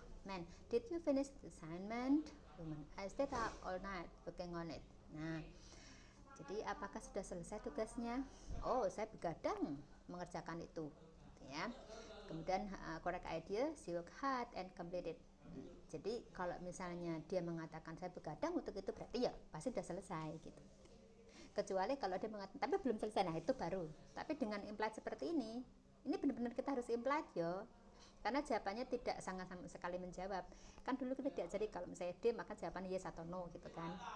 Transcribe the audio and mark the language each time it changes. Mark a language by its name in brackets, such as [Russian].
[English] Man, did you finish the assignment? Woman, I stayed up all night working on it. [Indonesian] Nah, jadi apakah sudah selesai tugasnya? Oh, saya begadang mengerjakan itu, gitu ya. Kemudian [English] correct idea, she worked hard and completed. [Indonesian] Jadi kalau misalnya dia mengatakan saya begadang untuk itu, berarti ya pasti sudah selesai gitu. Kecuali kalau dia mengatakan tapi belum selesai, nah itu baru. Tapi dengan implied seperti ini benar-benar kita harus implied yo. Karena jawabannya tidak sangat sama sekali menjawab. Kan dulu kita diajari kalau misalnya D maka jawabannya yes atau no gitu kan.